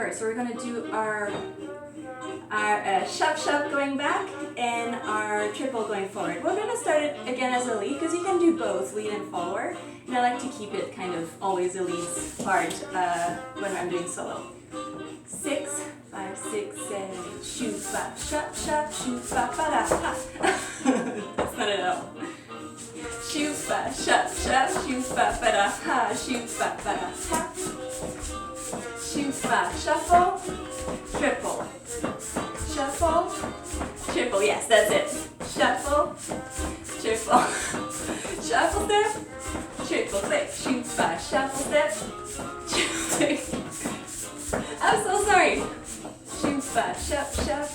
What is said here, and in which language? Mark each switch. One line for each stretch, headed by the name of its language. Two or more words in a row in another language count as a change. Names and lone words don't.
English: So we're going to do our shup shup going back and our triple going forward. We're going to start it again as a lead, because you can do both, lead and forward. And I like to keep it kind of always a lead part when I'm doing solo. 6, 5, 6, 7, 8, shoot, ba, shup, shup, shoot, ba, ba, da, ha. That's not it at all. Shoot, ba, shup, shup, shoot, ba, ba, da, ha, shoot, ba, ba, da, ha. Shoot, ba, shuffle, triple, shuffle, triple triple, yes, that's it. Shuffle, triple, shuffle step, triple click, shoot five, shuffle step, triple click. I'm so sorry. Shoot five, shuff, shuff.